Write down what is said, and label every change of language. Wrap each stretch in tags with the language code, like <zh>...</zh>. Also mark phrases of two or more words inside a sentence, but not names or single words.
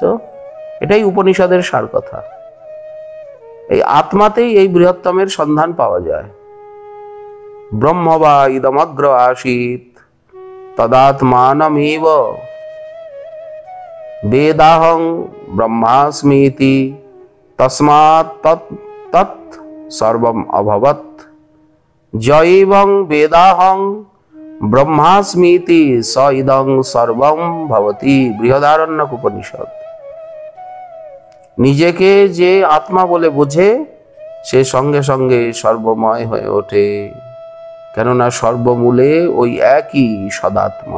<bn>এটাই উপনিষদের সার কথা। এই আত্মাতেই এই বৃহত্তমের সন্ধান পাওয়া যায়।</bn> <sa>ব্রহ্ম বা ইদমগ্র আসিত তদাত্মানমেব বেদাহং ব্রহ্মাস্মিতি তস্মাৎ তৎ সর্বম অভবৎ জৈবং বেদাহং ব্রহ্মাস্মিতি স ইদং সর্বং ভবতি।</sa> <bn>বৃহদারণ্যক উপনিষদ। নিজেকে যে আত্মা বলে বোঝে সে সঙ্গে সঙ্গে সর্বময় হয়ে ওঠে, কেননা সর্বমূলে ওই একই সদাত্মা।</bn>